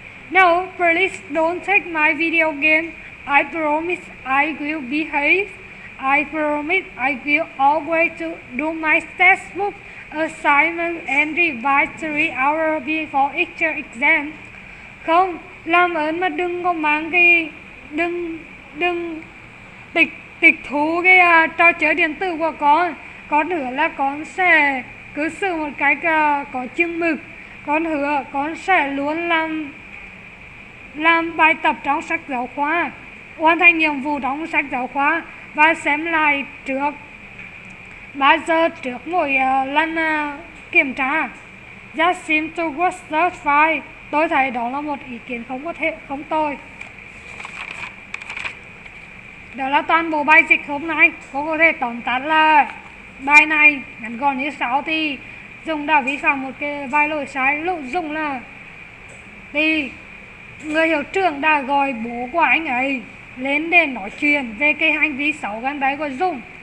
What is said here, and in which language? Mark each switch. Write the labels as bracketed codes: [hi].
[en] No, please don't take my video game. I promise I will behave. I promise I will always do my textbook assignment and revise 3 hours before each exam. [vi] Không, làm ơn mà đừng có mang cái đừng tịch thu cái trò chơi điện tử của con. Con hứa là con sẽ cư xử một cách có chừng mực. Con hứa con sẽ luôn làm bài tập trong sách giáo khoa, hoàn thành nhiệm vụ trong sách giáo khoa, và xem lại trước 3 giờ trước mỗi lần kiểm tra. [en] That seems to work just fine. [vi] Tôi thấy đó là một ý kiến không tồi. Đó là toàn bộ bài dịch hôm nay. Cô có thể tóm tắt là bài này ngắn gọn như sau. Thì Dũng đã vi phạm một cái vài lỗi sai. Dũng là thì người hiệu trưởng đã gọi bố của anh ấy lên để nói chuyện về cái hành vi xấu gần đấy của Dũng.